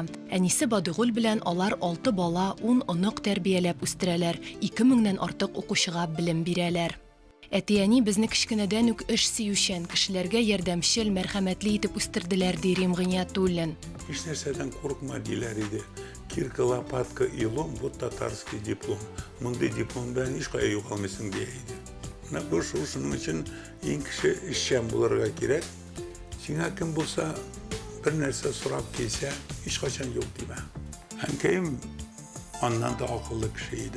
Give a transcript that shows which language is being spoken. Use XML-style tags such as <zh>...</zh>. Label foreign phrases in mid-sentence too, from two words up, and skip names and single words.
<tt>Әнисе Бадыгуль белән алар 6 бала, 10 онык тәрбияләп үстерәләр. 2000-нән артык укучыга белем бирәләр. Әти-әни безне кичкенәдән үк эш сөючән, кешеләргә ярдәмчел, мәрхәмәтле итеп үстерделәр, ди Рим Гыниятуллин. Hiç нәрсәдән курыкма диләр иде.</tt> <ru>Кирка, лопатка и лом, вот татарский диплом.</ru> <tt>Мондай диплом белән һичкая югалмыйсың дия иде. Менә бу шуның өчен иң кеше эшчән булырга кирәк. Сиңа кем булса, бер нәрсә сорап килсә, һичкайчан юк димә. Әнкәем аннан да акыллы кеше иде.</tt>